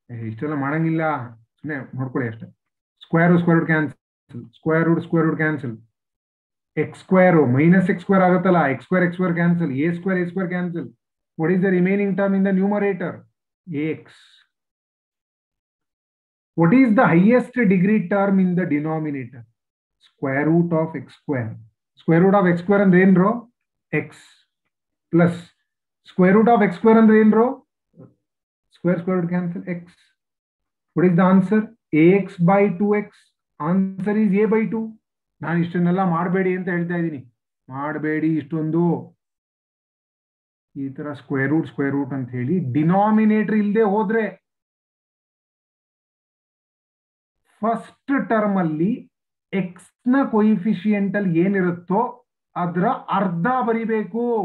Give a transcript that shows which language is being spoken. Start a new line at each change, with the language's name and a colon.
Kannada: ಇಷ್ಟೆಲ್ಲ ಮಾಡಂಗಿಲ್ಲ, ಸುಮ್ಮನೆ ನೋಡ್ಕೊಳ್ಳಿ ಅಷ್ಟೇ. Square cancel, square root cancel, x² -x² ಆಗುತ್ತಲ್ಲ, x² cancel, a² cancel.
English: What is the remaining term in the numerator? ax. what is the highest degree term in the denominator? Square root of x square. Square root of x square
Kannada: ಅಂದ್ರೆ ಏನ್ರೋ
English: x plus square root of x square ಅಂದ್ರೆ ಏನ್ರೋ square root cancel x. What is the answer? ax by 2x. Answer is a by 2.
Kannada: ನಾನು ಇಷ್ಟನ್ನೆಲ್ಲ ಮಾಡಬೇಡಿ ಅಂತ ಹೇಳ್ತಾ ಇದ್ದೀನಿ, ಮಾಡಬೇಡಿ ಇಷ್ಟೊಂದು ಈ ತರ ಸ್ಕ್ವೇರ್ ರೂಟ್ ಅಂತ ಹೇಳಿ ಡಿನಾಮಿನೇಟರ್ ಇಲ್ಲದೆ ಹೋದ್ರೆ ಫಸ್ಟ್ ಟರ್ಮ್ ಅಲ್ಲಿ ಎಕ್ಸ್ ನ ಕೊಯಿಫಿಷಿಯಂಟ್ ಅಲ್ಲಿ ಏನಿರುತ್ತೋ ಅದರ ಅರ್ಧ ಬರಿಬೇಕು.